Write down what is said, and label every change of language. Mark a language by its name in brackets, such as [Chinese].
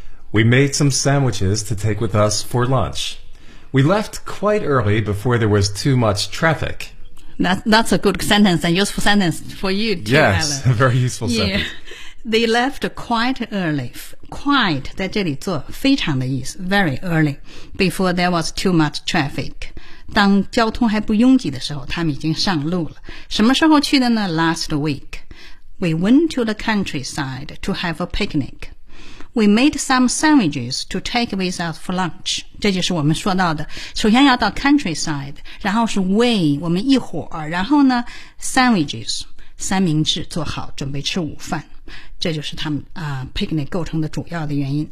[English] We made some sandwiches to take with us for lunch. We left quite early before there was too much traffic. That's a good sentence, a useful sentence for you too, yes, Alan. Yes, a very useful sentence. Yeah. They left quite early. Quite [Chinese] 在这里做非常的意思 [English] very early, before there was too much traffic. [Chinese] 当交通还不拥挤的时候，他们已经上路了。什么时候去的呢？ [English] Last week. We went to the countryside to have a picnic. We made some sandwiches to take with us for lunch. [Chinese] 这就是我们说到的，首先要到 countryside， 然后是 way， 我们一伙儿，然后呢 sandwiches， 三明治做好准备吃午饭，这就是他们picnic 构成的主要的原因。